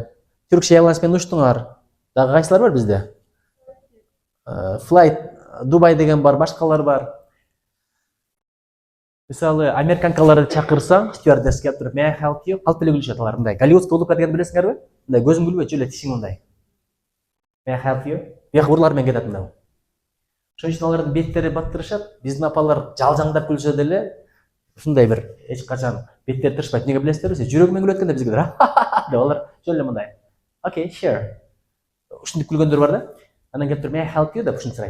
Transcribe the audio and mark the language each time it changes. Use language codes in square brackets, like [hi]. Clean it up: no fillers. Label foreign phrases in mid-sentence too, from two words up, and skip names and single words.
[ky] Turkish Airlines менен учтуңар. Дагы кайсылар бар бизде? Flight Dubai деген бар, башкалар бар. Мисалы, американкаларды чакырсаң, стюардесс келип туруп, [en] "May I help you?" [ky] Калп эле күлүшөт алар, мындай. Голливудка улупка деген билесиңерби? Мындай көзүң күлбөйт, эле тишиң мындай. [en] "May I help you?" [ky] Бияк урлар менен кетет мындай. Ошон үчүн алардын беттери баттырышат. Биздин апалар жалжаңдап күлсө деле, ушундай бир эч качан беттери тырышпайт. Эмнеге билесиздерби? Жүрөгү менен күлөт экен да бизге деп алар жөн эле мындай. [en] "Okay, sure." [ky] Ушинтип күлгөндөр бар да. Анан келип туруп, [en] "May I help you?" [ky] деп ушинтип сурайт.